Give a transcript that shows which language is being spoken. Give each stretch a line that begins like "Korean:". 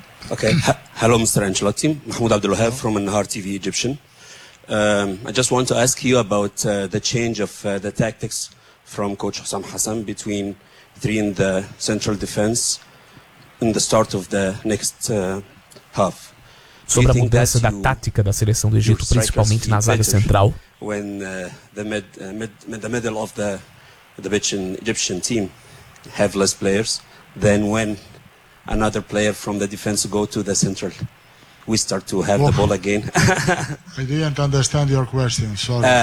English: Okay. Hello, Mr. Ancelotti. Mahmoud Abdelwahab from Nahar TV Egyptian. I just want to ask you about the change of the tactics from Coach Hossam Hassan between three in the central defense in the start of the next half.
Portuguese: Sobre a mudança da tática da seleção do Egito, principalmente na zaga central.
English: When the middle of the Egyptian team have less players, then when another player from the defense go to the central, we start to have the ball again. I didn't understand your question. Sorry.